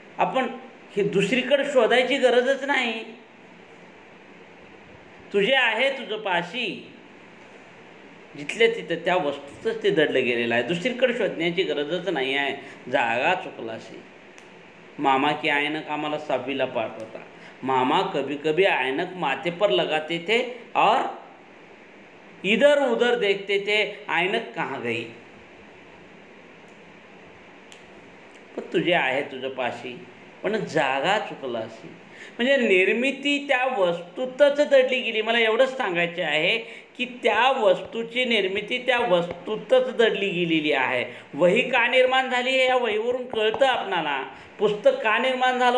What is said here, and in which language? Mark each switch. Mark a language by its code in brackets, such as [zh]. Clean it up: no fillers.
[mr] आपण हे दुसरीकडे शोधायची गरजच नाही. तुझे आहे तुझं पाशी, जिथल्या तिथं त्या वस्तूतच ते दडलं गेलेलं आहे. दुसरीकडे शोधण्याची गरजच नाही आहे. जागा चुकलासी. मामा की ऐनक आम्हाला 7वीला पाठ होता. [hi] मामा कभी कभी ऐनक माथे पर लगाते थे और इधर उधर देखते थे, ऐनक कहाँ गई. [mr] पण तुझे आहे तुझं पाशी, पण जागा चुकलासी. म्हणजे निर्मिती त्या वस्तूतच दडली गेली. मला एवढंच सांगायचे आहे की त्या वस्तूची निर्मिती त्या वस्तूतच दडली गेलेली आहे. वही का निर्माण झाली हे या वहीवरून कळतं आपणाला. पुस्तक का निर्माण झालं?